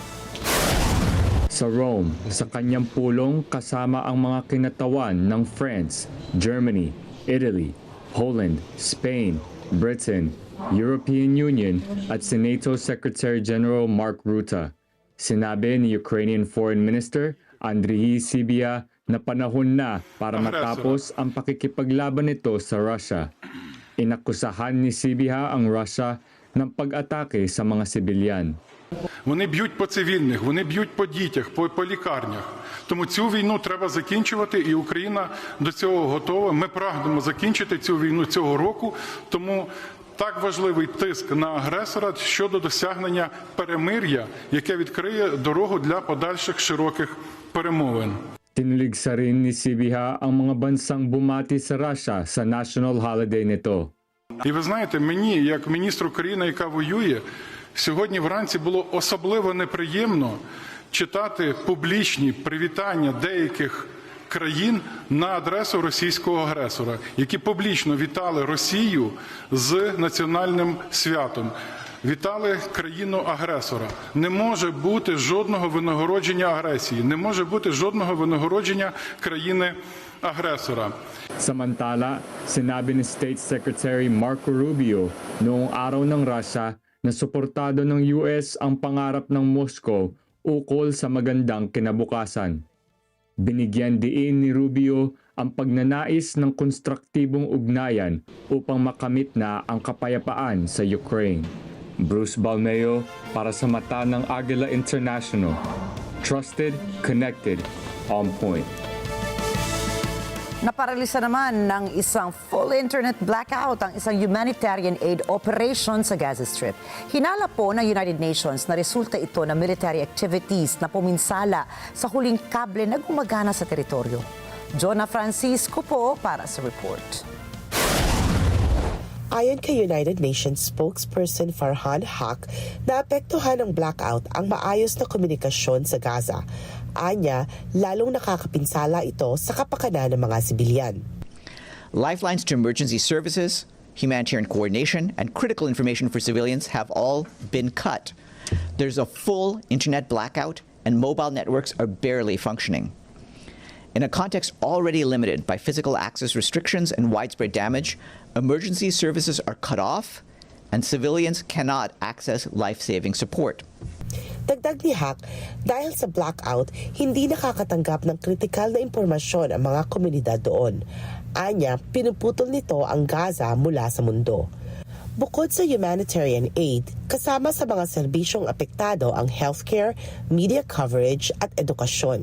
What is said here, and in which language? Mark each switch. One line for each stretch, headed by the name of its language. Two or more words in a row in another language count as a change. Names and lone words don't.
Filipino: Sa Rome, sa kanyang pulong kasama ang mga kinatawan ng France, Germany, Italy, Poland, Spain, Britain, European Union at si
English: NATO Secretary General
Filipino: Mark Rutte. Sinabi ni
English: Ukrainian Foreign Minister
Filipino: Andriy Sybiha na panahon na para matapos ang pakikipaglaban nito sa Russia. Inakusahan ni Sybiha ang Russia ng pag-atake sa mga sibilyan.
Ukrainian: Вони б'ють по цивільних, вони б'ють по дітях, по лікарнях. Тому цю війну треба закінчувати, і Україна до цього готова. Ми прагнемо закінчити цю війну цього року, тому так важливий тиск на агресора щодо досягнення перемир'я, яке відкриє дорогу для подальших широких перемовин.
Filipino: Tinuligsa rin ni Sybiha ang mga bansang bumati sa Russia sa
English: national holiday
Filipino: nito.
Ukrainian: І ви знаєте, мені, як міністру країни, яка воює, сьогодні вранці було особливо неприємно читати публічні привітання деяких країн на адресу російського агресора, які публічно вітали Росію з національним святом. Вітали країну-агресора. Не може бути жодного винагородження агресії, не може бути жодного винагородження країни-агресора.
Filipino: Samantala, sinabi ni
English: State Secretary
Filipino: Marco Rubio noong araw ng Russia na suportado ng US ang pangarap ng Moscow ukol sa magandang kinabukasan. Binigyan diin ni Rubio ang pagnanais ng konstruktibong ugnayan upang makamit na ang kapayapaan sa Ukraine. Bruce Balmeo para sa mata ng Agila International.
English: Trusted, connected, on point.
Filipino: Naparalisa naman ng isang
English: full internet blackout
Filipino: ang isang
English: humanitarian aid operation
Filipino: sa Gaza Strip. Hinala po ng United Nations na resulta ito ng
English: military activities
Filipino: na puminsala sa huling kable na gumagana sa teritoryo. Jonah Francisco po para sa report. Ayon kay United Nations spokesperson Farhan Haq, naapektuhan ng blackout ang maayos na komunikasyon sa Gaza. Anya, lalong nakakapinsala ito sa kapakanan ng mga sibilyan.
English: Lifelines to emergency services, humanitarian coordination, and critical information for civilians have all been cut. There's a full internet blackout, and mobile networks are barely functioning. In a context already limited by physical access restrictions and widespread damage, emergency services are cut off and civilians cannot access life-saving support.
Filipino: Dagdag ni Haq, dahil sa blackout, hindi nakakatanggap ng kritikal na impormasyon ang mga komunidad doon. Anya, pinuputol nito ang Gaza mula sa mundo. Bukod sa
English: humanitarian aid,
Filipino: kasama sa mga serbisyong apektado ang healthcare,
English: media coverage
Filipino: at edukasyon.